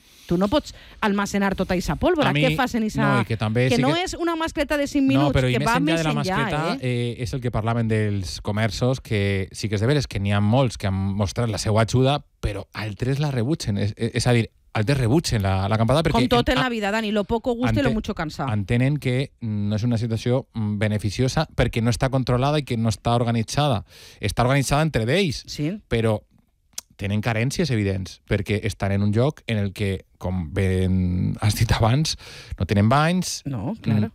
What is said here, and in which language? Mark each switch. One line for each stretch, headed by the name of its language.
Catalan: Tu no pots almacenar tota esa pólvora. Què fas en esa... No, que també, que sí no que... és una mascleta de 5 minuts, no, però que va més enllà. De la mascleta, és el que parlaven dels comerços, que sí que és de veres que n'hi ha molts que han mostrat la seva ajuda, però altres la rebutgen. És a dir, altres rebutgen la campada. Perquè, com tot en la vida, Dani,
Spanish: lo poco gusta y lo mucho cansa.
Catalan: Entenen que no és una situació beneficiosa perquè no està controlada i que no està organitzada. Està organitzada entre d'ells, sí, però tenen carències evidents perquè estan en un lloc en el que, com bé has dit abans, no tenen banys,
Spanish: no, claro,